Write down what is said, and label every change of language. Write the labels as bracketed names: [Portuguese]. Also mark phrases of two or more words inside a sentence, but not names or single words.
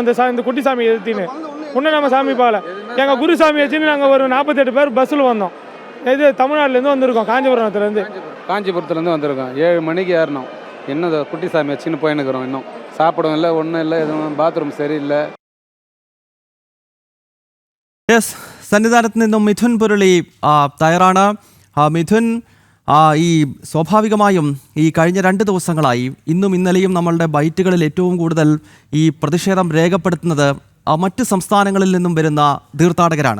[Tamil] இந்த குட்டி சாமி ஏற்றின்னு இன்னும் நம்ம சாமி பார்க்கல. எங்கள் குரு சாமி வச்சுன்னு நாங்கள் ஒரு 48 பேர் பஸ்ஸில் வந்தோம். இது தமிழ்நாட்டிலேருந்து வந்திருக்கோம், காஞ்சிபுரத்துலேருந்து வந்திருக்கோம். 7 மணிக்கு ஏறணும். இன்னும் குட்டி சாமி வச்சுன்னு போயின்னுக்கிறோம். இன்னும் சாப்பிடவும் இல்லை, ஒன்றும் இல்லை, எதுவும் பாத்ரூம் சரியில்லை. [Malayalam] യെസ്, സന്നിധാനത്ത് നിന്നും മിഥുൻ പുരളി തയ്യാറാണ്. മിഥുൻ, ഈ സ്വാഭാവികമായും ഈ കഴിഞ്ഞ 2 ദിവസങ്ങളായി ഇന്നും ഇന്നലെയും നമ്മളുടെ ബൈറ്റുകളിൽ ഏറ്റവും കൂടുതൽ ഈ പ്രതിഷേധം രേഖപ്പെടുത്തുന്നത് മറ്റ് സംസ്ഥാനങ്ങളിൽ നിന്നും വരുന്ന തീർത്ഥാടകരാണ്.